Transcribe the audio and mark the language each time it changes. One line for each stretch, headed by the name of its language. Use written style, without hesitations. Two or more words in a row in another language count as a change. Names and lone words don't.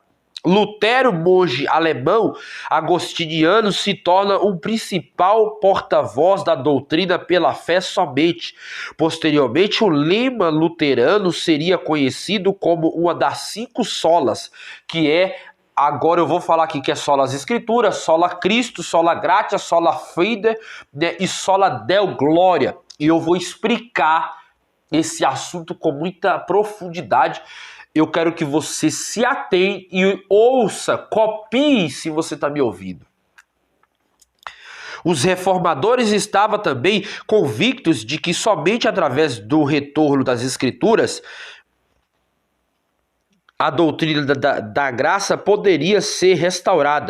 Portuguese: Lutero, monge alemão agostiniano, se torna um principal porta-voz da doutrina pela fé somente. Posteriormente, o lema luterano seria conhecido como uma das 5 solas, que é, agora eu vou falar aqui que é sola as escrituras,
Latin: sola Cristo, sola gratia, sola fide,
Portuguese: né, e
Latin: sola Deo gloria.
Portuguese: E eu vou explicar esse assunto com muita profundidade. Eu quero que você se atenha e ouça, copie se você está me ouvindo. Os reformadores estavam também convictos de que somente através do retorno das Escrituras a doutrina da graça poderia ser restaurada.